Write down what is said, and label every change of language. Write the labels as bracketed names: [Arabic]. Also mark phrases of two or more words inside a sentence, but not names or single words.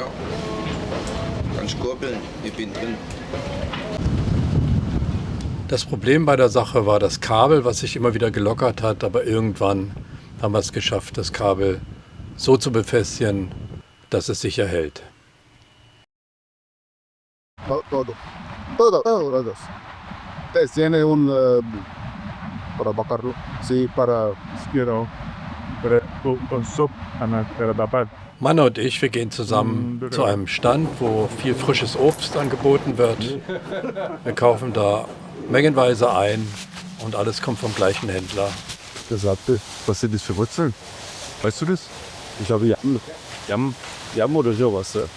[German] Kannst kurbeln, ich bin drin. Das Problem bei der Sache war das Kabel, was sich immer wieder gelockert hat, aber irgendwann haben wir es geschafft, das Kabel so zu befestigen, dass es sicher hält. [Spanish] Todos. Tiene para bajarlo. Sí, para, con sopa para tapar. [German] Mann und ich, wir gehen zusammen zu einem Stand, wo viel frisches Obst angeboten wird. Wir kaufen da mengenweise ein und alles kommt vom gleichen Händler. Gesagt, was sind das für Wurzeln? Weißt du das? Ich glaube, Yam oder sowas.